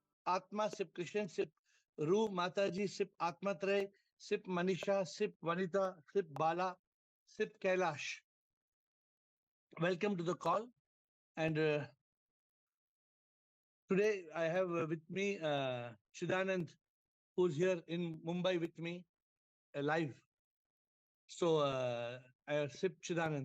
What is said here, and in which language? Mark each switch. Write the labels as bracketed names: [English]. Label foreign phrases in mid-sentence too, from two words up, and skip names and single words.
[English] Atma, Sip Krishan, Sip Ru, Mataji, Sip Atmatre, Sip Manisha, Sip Vanita, Sip Bala, Sip Kailash. Welcome to the call. And today I have with me Chidanand, who's here in Mumbai with me live. So I Sip Chidanand.